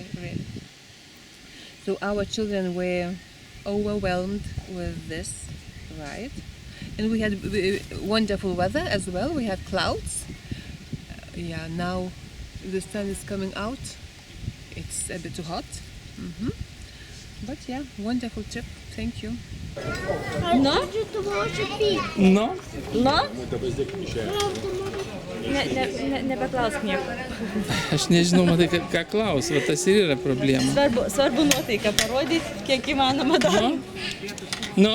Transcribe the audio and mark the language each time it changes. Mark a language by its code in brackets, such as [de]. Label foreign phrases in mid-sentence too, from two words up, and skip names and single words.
[en] So our children were overwhelmed with this ride. And we had wonderful weather as well. We had clouds. Now the sun is coming out. It's a bit too hot. But yeah, wonderful trip. Thank you. [lt] Nu, Nebeklausk nieko. aš nežinau, matai, ką klaus, va tas ir yra problema. Svarbu nuotaiką parodyti, kiek įmanoma dar. Nu,